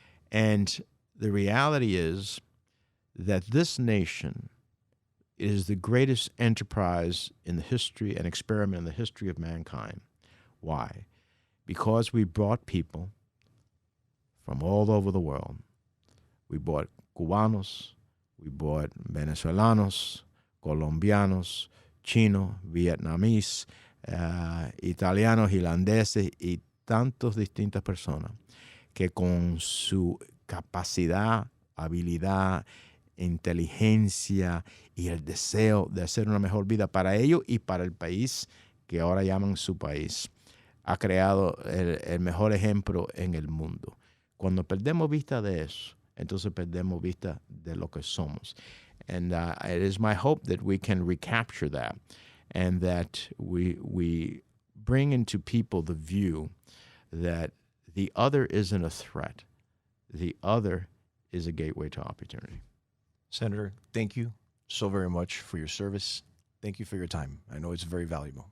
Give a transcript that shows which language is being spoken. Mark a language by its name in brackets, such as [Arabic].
[English] And the reality is that this nation is the greatest enterprise in the history, an experiment in the history of mankind. Why? Because we brought people from all over the world. We brought [Spanish] Cubanos, [English] we brought [Spanish] Venezolanos, Colombianos, Chinos, Vietnamese, Italianos, Irlandeses y tantas distintas personas que con su capacidad, habilidad, inteligencia y el deseo de hacer una mejor vida para ellos y para el país que ahora llaman su país, ha creado el mejor ejemplo en el mundo. Cuando perdemos vista de eso, entonces perdemos vista de lo que somos. [English] And it is my hope that we can recapture that and that we bring into people the view that the other isn't a threat. The other is a gateway to opportunity. Senator, thank you so very much for your service. Thank you for your time. I know it's very valuable.